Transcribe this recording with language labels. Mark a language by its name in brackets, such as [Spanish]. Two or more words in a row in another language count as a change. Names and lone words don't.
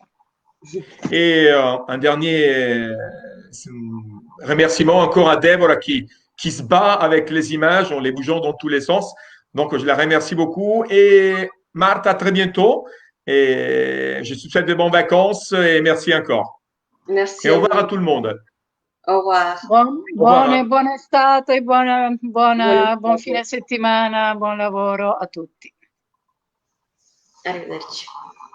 [French] Et un dernier remerciement encore à Deborah qui se bat avec les images en les bougeant dans tous les sens. Donc, je la remercie beaucoup. Et Martha, à très bientôt. Et je te souhaite de bonnes vacances et merci encore. Merci Et au [Italian] a [French] revoir à [Italian] voi. [French] tout le monde. Au revoir. Au revoir. [Italian] Buona estate, buon Buon fine settimana, buon lavoro a tutti. Arrivederci.